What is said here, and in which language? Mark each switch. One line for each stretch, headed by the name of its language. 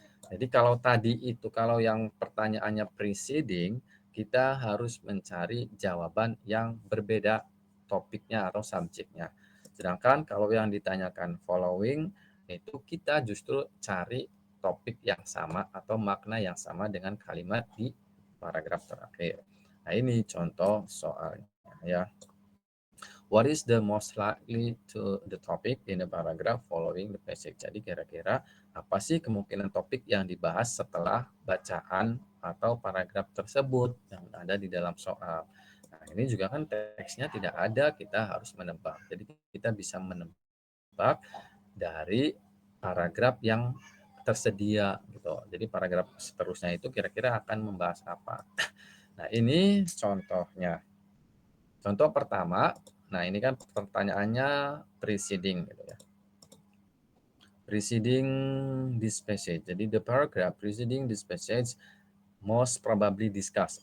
Indonesian: Jadi kalau yang pertanyaannya preceding, kita harus mencari jawaban yang berbeda topiknya atau subjeknya. Sedangkan kalau yang ditanyakan following, itu kita justru cari topik yang sama atau makna yang sama dengan kalimat di paragraf terakhir. Nah, ini contoh soalnya ya.
English: What is the most likely to the topic in the paragraph following the passage?
Indonesian: Jadi kira-kira apa sih kemungkinan topik yang dibahas setelah bacaan atau paragraf tersebut yang ada di dalam soal. Nah, ini juga kan teksnya tidak ada, kita harus menebak. Jadi kita bisa menebak dari paragraf yang tersedia gitu. Jadi paragraf seterusnya itu kira-kira akan membahas apa. Nah, ini contohnya. Contoh pertama, nah ini kan pertanyaannya preceding gitu ya.
English: Preceding this passage.
Indonesian: Jadi
English: the paragraph preceding this passage most probably discussed.